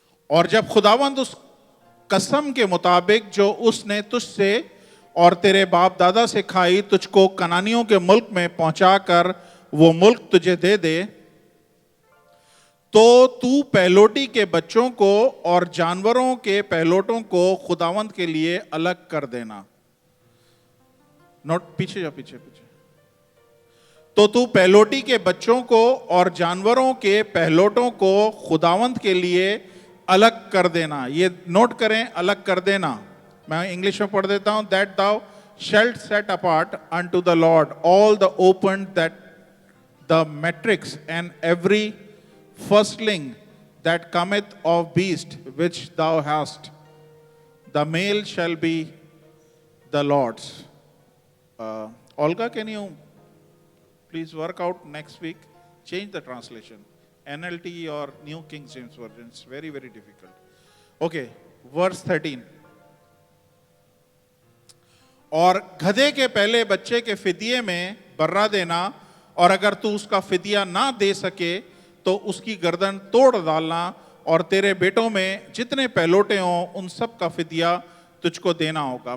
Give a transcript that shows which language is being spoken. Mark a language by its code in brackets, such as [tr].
[hi] और जब खुदावंद उस कसम के मुताबिक जो उसने तुझसे और तेरे बाप दादा से खाई, तुझको कनानियों के मुल्क में पहुंचाकर वो मुल्क तुझे दे दे, तो तू पहलोटी के बच्चों को और जानवरों के पहलोटों को खुदावंद के लिए अलग कर देना। नोट, पीछे जा, पीछे पीछे। तो तू पहलोटी के बच्चों को और जानवरों के पहलोटों को खुदावंद के लिए अलग कर देना। ये नोट करें, अलग कर देना। मैं इंग्लिश में पढ़ देता हूं। [en] That thou shalt set apart unto the Lord all the opened, that the matrix and every firstling that cometh of beast which thou hast, the male shall be the Lord's. Olga, can you please work out next week? Change the translation. NLT or New King James Version. It's very, very difficult. Okay, verse 13. [hi] और गधे के पहले बच्चे के फिदिये में बर्रा देना, और अगर तू उसका फिदिया ना दे सके तो उसकी गर्दन तोड़ डालना, और तेरे बेटों में जितने पहलोटे हों उन सब का फिदिया तुझको देना होगा।